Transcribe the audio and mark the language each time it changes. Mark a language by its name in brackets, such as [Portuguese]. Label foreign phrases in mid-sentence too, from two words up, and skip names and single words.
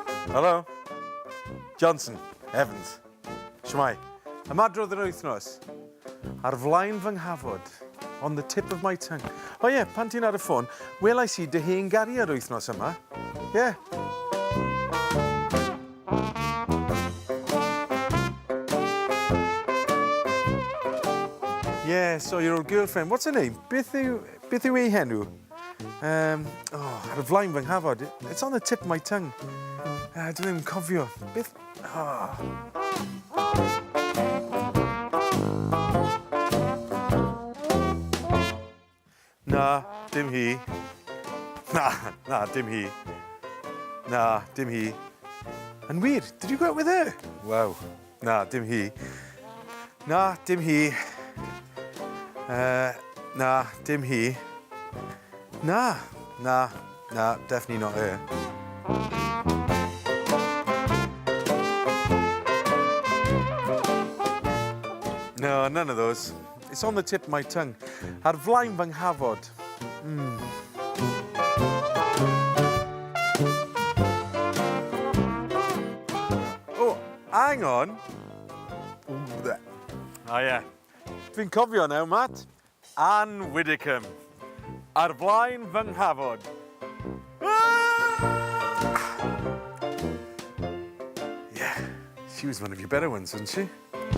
[English] Hello? Johnson, Evans. Shmai. [Welsh] Ymadrodd yr wythnos. Ar flaen fy Nhafod. [English] On the tip of my tongue. [Welsh] O ie, pan ti'n ar y ffôn, welais i dy hen gari ar wythnos yma. Ie. [English] Yeah, so your old girlfriend. What's her name? [Welsh] Beth yw ei henw? Ar y flaen fy Nhafod. [English] It's on the tip of my tongue. [Welsh] Dwi ddim yn cofio. Beth... Na, dim hi. Na, dim hi. Na, dim hi. [English] And weird, did you go out with her? [Welsh] Wow. Na, dim hi. Na, dim hi. Na, dim hi. Na, [English] definitely not her. No, none of those. It's on the tip of my tongue. [Welsh] Ar flaen fy Nhafod. [English] Oh, hang on. Oh, yeah. [Welsh] Dwi'n cofio now, Matt. Ann Widdicombe. Ar flaen fy Nhafod. [English] Yeah, she was one of your better ones, wasn't she?